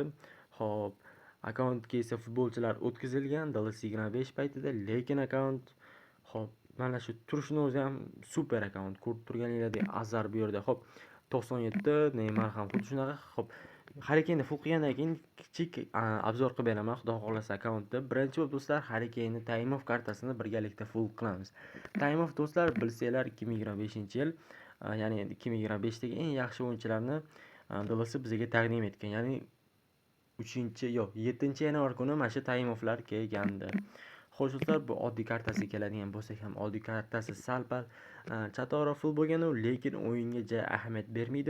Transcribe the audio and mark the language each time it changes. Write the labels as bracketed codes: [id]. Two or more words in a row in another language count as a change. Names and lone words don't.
[uz] Xo'p, akkauntga esa futbolchilar o'tkazilgan DLC25 paytida, lekin akkaunt xo'p, mana shu turishini o'zi ham super akkaunt. Ko'rib turganingizdek Azar bu yerda. Xo'p, 97, Neymar ham xuddi shunaqa. Xo'p, Harry Kane'ni full qilgandan keyin kichik obzor qilib beraman, xudo xohlasa akkauntni. Birinchi bo'lib do'stlar, Harry Kane'ni Time of kartasini birgalikda full qilamiz. Time of do'stlar, bilsanglar 2025-yil, ya'ni 2025dagi eng yaxshi o'yinchilarni DLC bizga taqdim etgan. Ya'ni 7-yanvar kuni mana shu Time of'lar kelgandi. Xo'sh do'stlar, bu oddiy kartasiga keladigan bo'lsak ham, oddiy kartasi sal-pal chatoqroq bo'lgan, lekin o'yinga ja ahamiyat bermaydi.